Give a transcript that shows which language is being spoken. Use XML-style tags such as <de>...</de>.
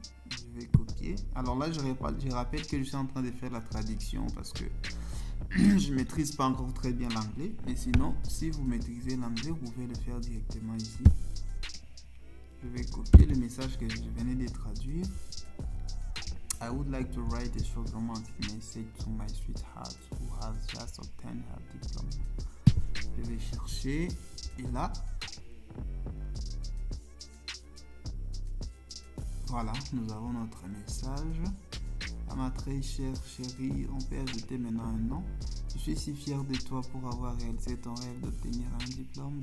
<fr>Je vais copier. Alors là, je rappelle que je suis en train de faire la traduction parce que je maîtrise pas encore très bien l'anglais. Mais sinon, si vous maîtrisez l'anglais, vous pouvez le faire directement ici. Je vais copier le message que je venais de traduire.</fr> <en>I would like to write a short romantic message to my sweetheart who has just obtained her diploma.</en> <fr>Je vais chercher et là, voilà, nous avons notre message. À ma très chère chérie, on peut ajouter maintenant un nom. Je suis si fier de toi pour avoir réalisé ton rêve d'obtenir un diplôme.</fr>